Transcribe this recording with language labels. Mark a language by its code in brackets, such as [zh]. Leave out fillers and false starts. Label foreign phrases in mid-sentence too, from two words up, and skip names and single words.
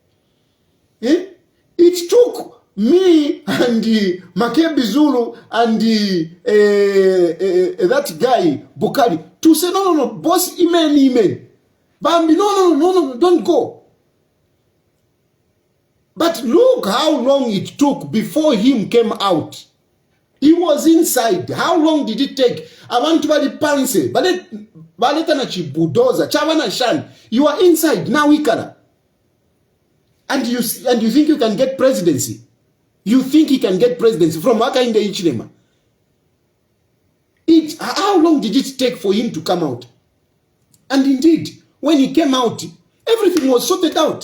[en] It took me and Makebi Zulu and that guy Bukari to say no, boss, amen. Bambi, no, don't go. But look how long it took before him came out. He was inside. How long did it take? [bem] Abantu bali panse, baleta na chibudoza, chavana shan. [en] You are inside now, Ikara. And you think you can get presidency? You think he can get presidency from Hakainde Hichilema? How long did it take for him to come out? And indeed, when he came out, everything was sorted out.